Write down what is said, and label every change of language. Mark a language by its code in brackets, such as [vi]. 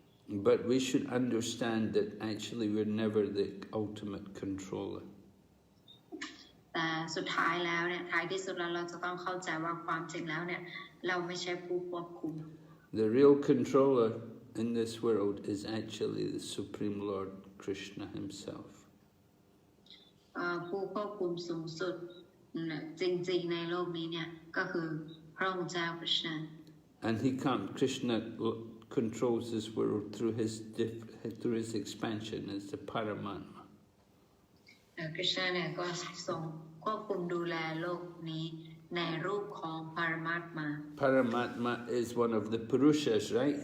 [en] But we should understand that actually we're never the ultimate controller. [th] แต่สุดท้ายแล้วเนี่ยท้ายที่สุดเราจะต้องเข้าใจว่าความจริงแล้วเนี่ยเราไม่ใช่ผู้ควบคุม [en] The real controller in this world is actually the Supreme Lord Krishna himself. [th] ผู้ควบคุมสูงสุดจริงๆในโลกนี้เนี่ยก็คือพระองค์เจ้าคริชนา [en] And Krishna controls this world through his expansion as the Paramatma. [th] คริชนาเนี่ยก็ทรงควบคุมดูแลโลกนี้ในรูปของปรมาตมา [en] Paramatma is one of the puruṣas, right?